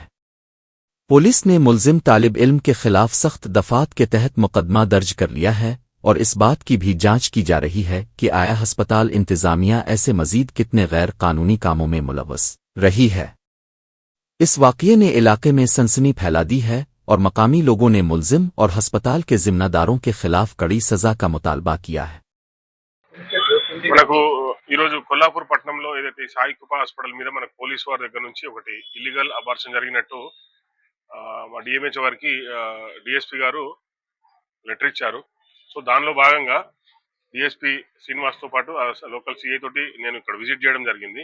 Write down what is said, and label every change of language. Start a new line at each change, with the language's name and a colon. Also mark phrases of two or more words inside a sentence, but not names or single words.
Urdu: پولیس نے ملزم طالب علم کے خلاف سخت دفعات کے تحت مقدمہ درج کر لیا ہے اور اس بات کی بھی جانچ کی جا رہی ہے کہ آیا ہسپتال انتظامیہ ایسے مزید کتنے غیر قانونی کاموں میں ملوث رہی ہے۔ اس واقعے نے علاقے میں سنسنی پھیلا دی ہے اور مقامی لوگوں نے ملزم اور ہسپتال کے ذمہ داروں کے خلاف کڑی سزا کا مطالبہ کیا ہے۔
Telugu: మనకు ఈరోజు కొల్లాపూర్ పట్టణంలో ఏదైతే సాయి కృపా హాస్పిటల్ మీద మనకు పోలీసు వారి దగ్గర నుంచి ఒకటి
English: illegal abortion
Telugu: జరిగినట్టు మా డిఎంహెచ్ వారికి డిఎస్పీ గారు లెటర్ ఇచ్చారు. సో దానిలో భాగంగా డిఎస్పీ శ్రీనివాస్ తో పాటు
English: local CI
Telugu: తోటి నేను ఇక్కడ విజిట్ చేయడం జరిగింది.